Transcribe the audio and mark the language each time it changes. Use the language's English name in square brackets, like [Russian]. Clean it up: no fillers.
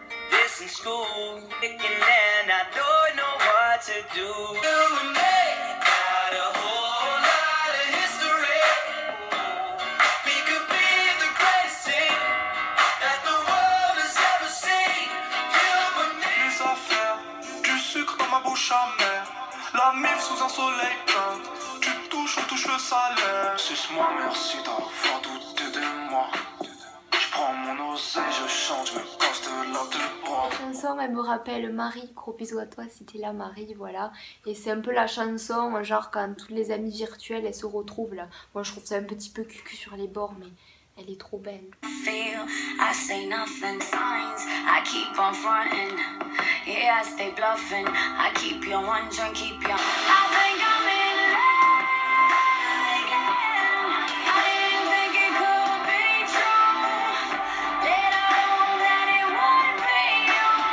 [English] This in school, thinking and I don't know what to do. You and me got a whole lot of history. We could be the greatest thing that the world has ever seen. You and me. [French] Les affaires, du sucre dans ma bouche amère. La mif sous un soleil plein. Tu touches, on touche le salaire. Suce-moi, merci d'avoir douté de moi. Je prends mon oseille, je chante, je me casse de la de bras. La chanson elle me rappelle Marie, gros bisous à toi si t'es là Marie, voilà. Et c'est un peu la chanson, genre quand toutes les amies virtuelles elles se retrouvent là. Moi je trouve ça un petit peu cucu sur les bords mais elle est trop belle. [English] Feel, I say nothing, signs, I keep on fronting. Yeah, I stay bluffing. I keep you wondering, keep you. I think I'm in love again. I didn't think it could be true. Did I know that it would be you?